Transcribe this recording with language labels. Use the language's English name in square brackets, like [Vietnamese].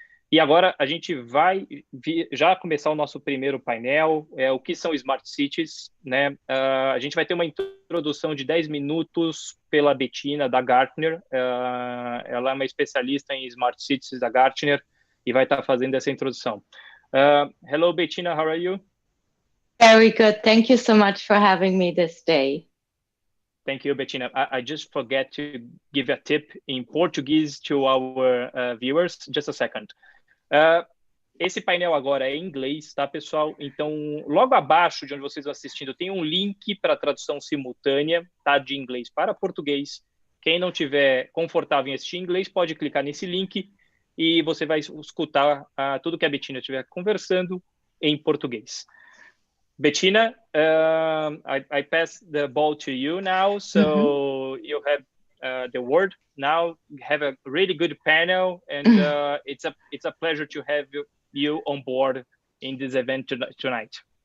[Portuguese] E agora a gente vai já começar o nosso primeiro painel, o que são Smart Cities, né? A gente vai ter uma introdução de 10 minutos pela Bettina, da Gartner. Ela é uma especialista em Smart Cities da Gartner e vai estar fazendo essa introdução. [English] Hello, Bettina, how are you? Very good. Thank you so much for having me this day. Thank you, Bettina. I just forget to give a tip in Portuguese to our viewers. Just a second. [Portuguese] Esse painel agora é em inglês, tá, pessoal? Então, logo abaixo de onde vocês estão assistindo, tem um link para tradução simultânea, tá, de inglês para português. Quem não tiver confortável em assistir em inglês, pode clicar nesse link e você vai escutar tudo que a Bettina estiver conversando em português. [English] Bettina, I pass the ball to you now, so you have the word. Now have a really good panel, and it's a pleasure to have you on board in this event tonight.